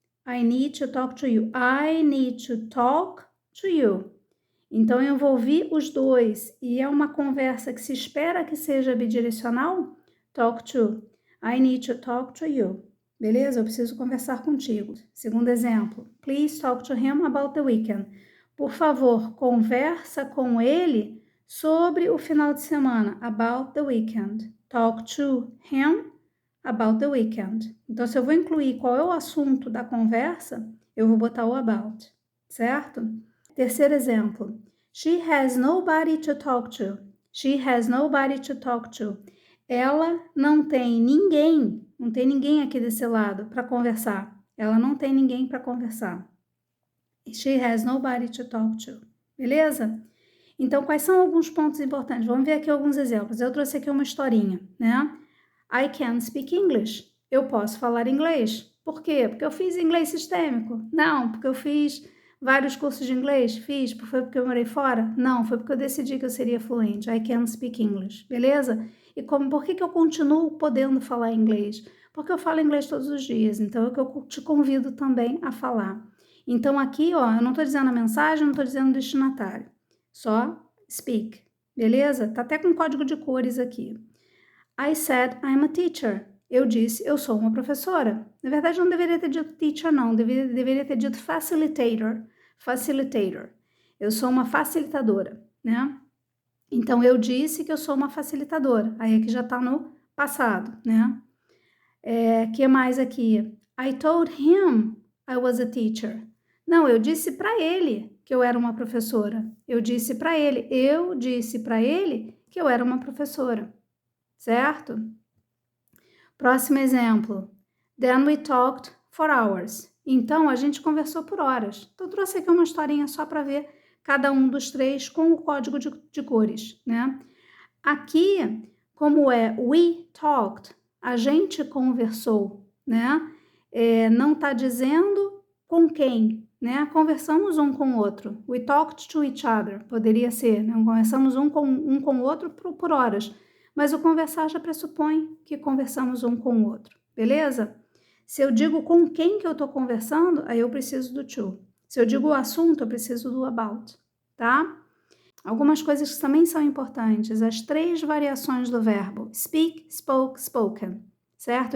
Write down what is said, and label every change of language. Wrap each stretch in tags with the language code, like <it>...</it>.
<en>I need to talk to you. I need to talk to you.</en> <pt>Então, eu vou ouvir os dois e é uma conversa que se espera que seja bidirecional. Talk to.</pt> <en>I need to talk to you.</en> <pt>Beleza? Eu preciso conversar contigo. Segundo exemplo.</pt> <en>Please talk to him about the weekend.</en> <pt>Por favor, conversa com ele sobre o final de semana.</pt> <en>About the weekend. Talk to him about the weekend.</en> <pt>Então, se eu vou incluir qual é o assunto da conversa, eu vou botar o about, certo? Terceiro exemplo.</pt> <en>She has nobody to talk to. She has nobody to talk to.</en> <pt>Ela não tem ninguém aqui desse lado para conversar. Ela não tem ninguém para conversar.</pt> <en>She has nobody to talk to.</en> <pt>Beleza? Então, quais são alguns pontos importantes? Vamos ver aqui alguns exemplos. Eu trouxe aqui uma historinha, né?</pt> <en>I can speak English.</en> <pt>Eu posso falar inglês. Por quê? Porque eu fiz inglês sistêmico? Não, porque eu fiz vários cursos de inglês? Fiz. Foi porque eu morei fora? Não, foi porque eu decidi que eu seria fluente.</pt> <en>I can speak English.</en> <pt>Beleza? E por que eu continuo podendo falar inglês? Porque eu falo inglês todos os dias. Então, é o que eu te convido também a falar. Então, aqui, ó, eu não estou dizendo a mensagem, não estou dizendo o destinatário. Só speak. Beleza? Tá até com código de cores aqui.</pt> <en>I said I'm a teacher.</en> <pt>Eu disse, eu sou uma professora. Na verdade, não deveria ter dito teacher, não. Deveria ter dito facilitator. Facilitator. Eu sou uma facilitadora, né? Então, eu disse que eu sou uma facilitadora. Aí aqui já tá no passado, né? Que mais aqui?</pt> <en>I told him I was a teacher.</en> <pt>Não, eu disse para ele que eu era uma professora. Eu disse para ele que eu era uma professora. Certo? Próximo exemplo.</pt> <en>Then we talked for hours.</en> <pt>Então, a gente conversou por horas. Então, eu trouxe aqui uma historinha só para ver cada um dos três com o código de cores, né? Aqui, como é we talked, a gente conversou, né? Não está dizendo com quem, né? Conversamos um com o outro.</pt> <en>We talked to each other,</en> <pt>poderia ser, né? Conversamos um com o outro por horas. Mas o conversar já pressupõe que conversamos um com o outro, beleza? Se eu digo com quem que eu estou conversando, aí eu preciso do to. Se eu digo o assunto, eu preciso do about, tá? Algumas coisas que também são importantes, as 3 variações do verbo speak, spoke, spoken, certo?</pt>